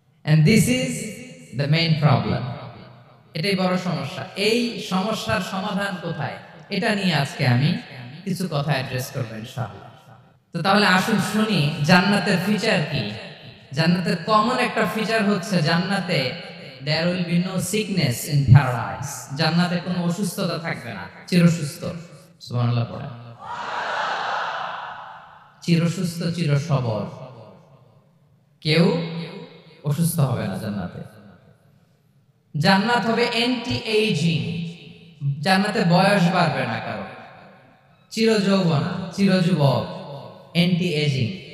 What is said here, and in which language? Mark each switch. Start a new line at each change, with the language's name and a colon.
English: And this is the main problem.
Bangla: এটাই বড় সমস্যা। এই সমস্যার সমাধান কোথায়, এটা নিয়ে আজকে আমি কিছু কথা অ্যাড্রেস করব ইনশাআল্লাহ। তো তাহলে আসুন শুনি জান্নাতের ফিচার কি। জান্নাতের কমন একটা ফিচার হচ্ছে জান্নাতে
English: there will be no sickness in paradise.
Bangla: জান্নাতে কোনো অসুস্থতা থাকবে না, চিরসুস্থ। সুবহানাল্লাহ পড়ে। চিরসুস্থ চির সবল, কেউ অসুস্থ হবে না জান্নাতে। জান্নাত হবে অ্যান্টি এইজিং, জান্নাতে বয়স বাড়বে না কারো, চির যৌবনা, চির যুবক, অ্যান্টি এজিং।